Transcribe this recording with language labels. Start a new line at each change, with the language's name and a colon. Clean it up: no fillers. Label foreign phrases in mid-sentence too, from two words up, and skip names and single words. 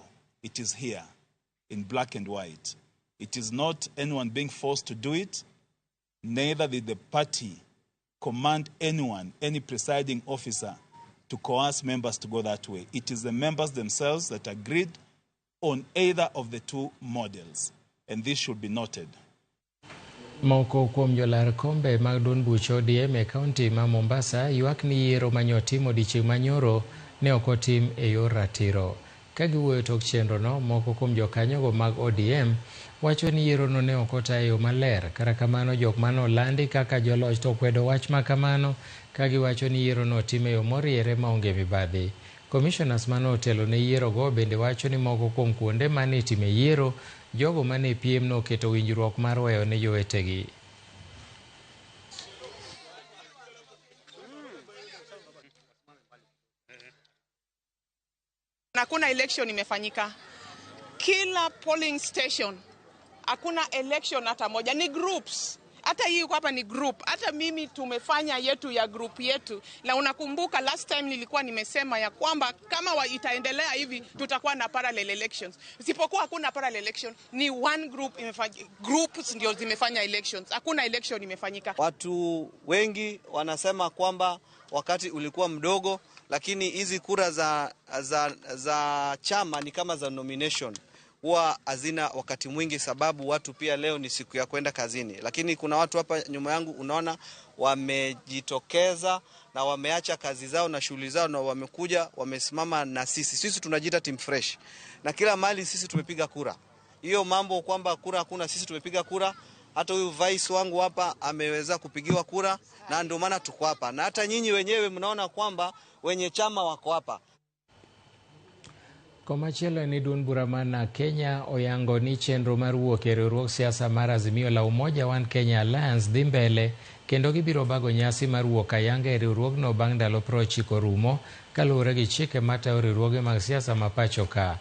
English: It is here in black and white. It is not anyone being forced to do it, neither did the party command anyone, any presiding officer, to coerce members to go that way. It is the members themselves that agreed on either of the 2 models, and this should be noted.
Luo (Kenya and Tanzania): Moko kuom jolar kombe mag duond buch ODM e kaunti ma Mombasa ywak ni yiero manyotimo odiechieng' manyoro ne ok otim e yor ratiro. Ka giwuoyo tok chenro no, moko kuom jokanyogo mag ODM wacho ni yiero no ne ok otayo yo maler. Kata kamano, jok manolandi kaka joloch to kwedo wach ma kamano ka giwacho ni yiero no time yo moriere maonge mibadhi. Commissioners mane otelo ne yiero go bende wacho ni moko kuom kuonde mane itime yiero, jogo mane piem no keto winjruok mar weyo ne jowetegi.
Swahili: Hakuna election imefanyika. Kila
English: polling station
Swahili: hakuna election hata moja, ni groups. Hata hii hapa ni group. Hata mimi tumefanya yetu ya group yetu. Na unakumbuka
English: last time
Swahili: nilikuwa nimesema ya kwamba kama itaendelea hivi tutakuwa na
English: parallel elections.
Swahili: Isipokuwa hakuna
English: parallel election,
Swahili: ni
English: one group groups
Swahili: ndio zimefanya elections. Hakuna election imefanyika. Watu wengi wanasema kwamba wakati ulikuwa mdogo, lakini hizi kura za chama ni kama za nomination. Huwa hazina wakati mwingi sababu watu pia leo ni siku ya kwenda kazini. Lakini kuna watu hapa nyuma yangu unaona wamejitokeza na wameacha kazi zao na shughuli zao na wamekuja wamesimama na sisi. Sisi tunajiita
English: team fresh.
Swahili: Na kila mahali sisi tumepiga kura. Hiyo mambo kwamba kura hakuna, sisi tumepiga kura. Hata huyu vice wangu hapa ameweza kupigiwa kura, na ndio maana tuko hapa, na hata nyinyi wenyewe mnaona kwamba wenye chama wako hapa.
Luo (Kenya and Tanzania): Komachielo ni duond bura ma Kenya oyango ni chenro mar wuok e riwruog siasa mar Azimio la Umoja One Kenya Alliance dhi mbele, kendo gibiro bago nyasi mar wuok ayanga e riwruogno bang' ndalo 90 rumo kaluwore gi chike matayo riwruoge mag siasa ma pacho ka.